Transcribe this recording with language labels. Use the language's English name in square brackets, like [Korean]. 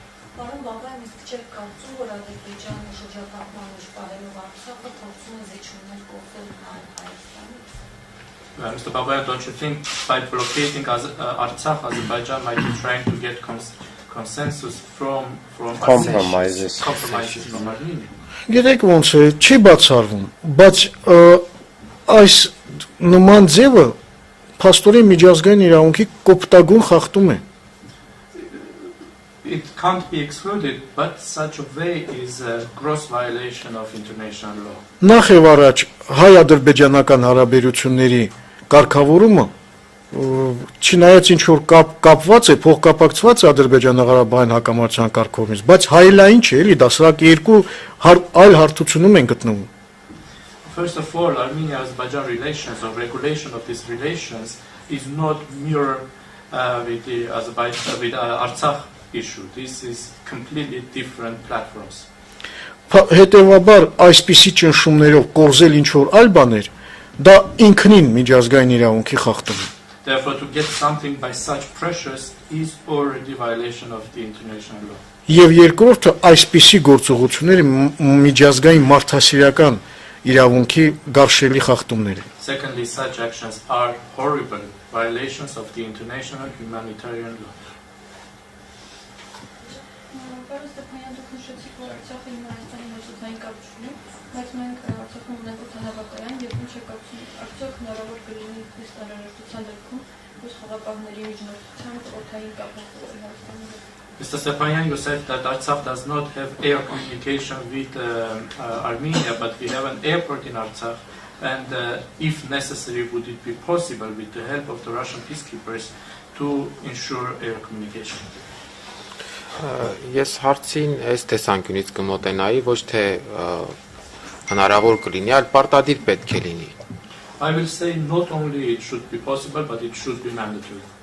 [Armenian] Պարոն Բաբայան, իսկ չեք կարծում, որ Ադրբեջանը շրջակայքում պահելով Արցախը փորձում է զիջումներ կողմել Հայաստանից? [English] Mr. Babayan, don't you think by blockading Artsakh, Azerbaijan might be trying to get consensus from compromises from Armenia? [Armenian] Գիտեք ոնց է, չի բացառվում, բայց այս նման ձևը փաստորեն միջազգային իրավունքի կոպտագույն խախտում է։ [English] It can't be excluded, but such a way is a gross violation of international law. [Armenian] Նախ եւ առաջ հայ-ադրբեջանական հարաբերությունների կարգավորումը չնայած ինչ որ կապված է, փոխկապակցված է Ադրբեջան-Ղարաբաղյան հակամարտության կարգավորումից, բայց հայելային չէ, էլի դա սրանք երկու այլ հարթությունում են գտնվում։ [English] First of all, Armenia-Azerbaijan relations or regulation of these relations is not mirror with the Artsakh issue. This is completely different platforms. [Armenian] Հետևաբար այսպիսի ճնշումներով կորզել ինչ որ այլ բաներ, դա ինքնին միջազգային իրավունքի խախտում է։ [English] Therefore, to get something by such pressures is already violation of the international law. [Armenian] Եվ երկրորդը այսպիսի գործողությունները միջազգային մարդասիրական իրավունքի գարշելի խախտումներ են։ [English] Secondly, such actions are horrible violations of the international humanitarian law. [Armenian] Պարոն Ստեփանյան, դուք նշեցիք, որ Արցախը Հայաստանի միջազգային կապ չունի, բայց մենք Արցախում ունենք օդանավակայան եւ ինչ է կապում արդյոք հնարավոր կլինի հստակարարության դեպքում, որ խաղապահների միջնորդությամբ օդային կապ ունենալ Հայաստանի հետ։ [English] Mr. Stepanyan, you said that Artsakh does not have air communication with Armenia, but we have an airport in Artsakh, and if necessary, would it be possible with the help of the Russian peacekeepers to ensure air communication? [Armenian] Ես հարցին այս տեսանկյունից կմոտենայի, ոչ թե հնարավոր կլինի, այլ պարտադիր պետք է լինի։ [English] I will say not only it should be possible, but it should be mandatory.